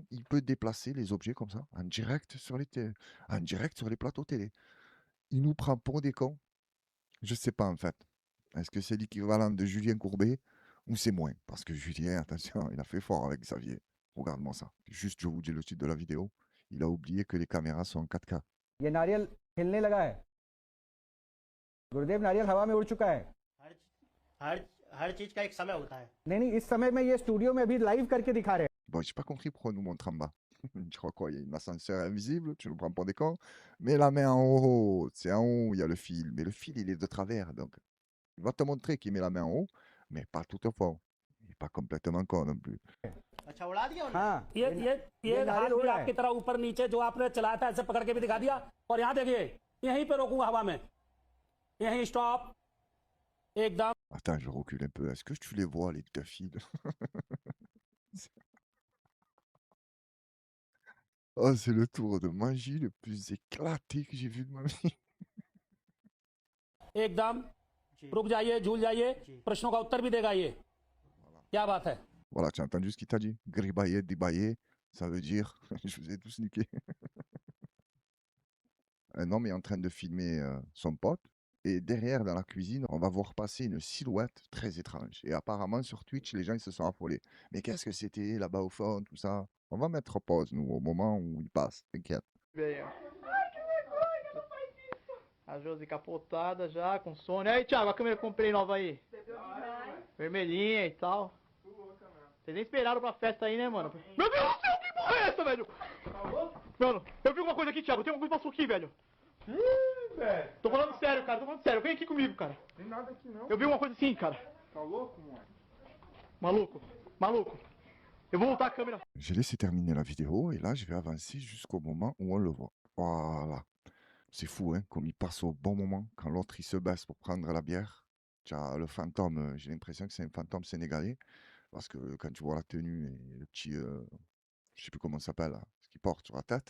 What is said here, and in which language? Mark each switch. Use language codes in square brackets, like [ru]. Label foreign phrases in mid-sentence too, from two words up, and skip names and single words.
[fr] Il peut déplacer les objets comme ça, en direct sur en direct sur les plateaux télé. Il nous prend pour des cons. Je sais pas, en fait. Est-ce que c'est l'équivalent de Julien Courbet ou c'est moins? Parce que Julien, attention, il a fait fort avec Xavier. Regarde-moi ça. Juste, je vous dis le titre de la vidéo. Il a oublié que les caméras sont en 4K. [hi] ये नारियल हिलने लगा है गुरुदेव नारियल हवा में उड़ चुका है हर चीज का एक समय होता है नहीं इस समय में ये स्टूडियो में अभी लाइव करके दिखा रहे हैं [fr] Bon, j'ai pas compris pourquoi on nous montre en bas. Je crois quoi, il y a une ascenseur invisible, tu nous prends pour des cons. Mais la main en haut, c'est en haut, il y a le fil. Mais le fil, il est de travers. Donc, il va te montrer qu'il met la main en haut, mais pas tout au fond. Il n'est pas complètement con non plus. [hi] अच्छा उड़ा दिया हाँ ये हाथ भी आपकी तरह ऊपर नीचे जो आपने चलाया था ऐसे पकड़ के भी दिखा दिया और यहाँ देखिए यहीं पे रोकूंगा हवा में यहीं स्टॉप एकदम [fr] Attends, je recule un peu. Est-ce que tu les vois, les deux fils? Oh, c'est le tour de magie le plus éclaté que j'ai vu de ma vie. [hi] एकदम रुक जाइए झूल जाइए प्रश्नों का उत्तर भी देगा ये क्या बात है [fr] Voilà, tu as entendu ce qu'il t'a dit? Gribailler, débailler, ça veut dire je vous ai tous niqué. un homme est en train de filmer son pote. Et derrière, dans la cuisine, on va voir passer une silhouette très étrange. Et apparemment, sur Twitch, les gens ils se sont affolés. Mais qu'est-ce que c'était là-bas au fond, tout ça? On va mettre pause, nous, au moment où il passe. T'inquiète. [pt] Veio. A Josi capotada já, com sono. E aí, Thiago, a câmera que eu comprei nova aí? Vermelhinha e tal. Vocês nem esperaram pra festa aí, né, mano? Meu Deus do céu, que porra é essa, velho? Mano, eu vi uma coisa aqui, Thiago. Tem uma coisa que passou aqui, velho. Ih, velho. Tô falando sério, cara. Tô falando sério. Vem aqui comigo, cara. Tem nada aqui, não. Eu vi uma coisa assim, cara. Tá louco, mano? Maluco, maluco. Eu vou voltar a câmera. [fr] J'ai laissé terminer la vidéo et là, je vais avancer jusqu'au moment où on le voit. Voilà. C'est fou, hein, comme il passe au bon moment quand l'autre il se baisse pour prendre la bière. Tiens, le fantôme, j'ai l'impression que c'est un fantôme sénégalais parce que quand tu vois la tenue et le petit, je sais plus comment ça s'appelle, là, ce qu'il porte sur la tête.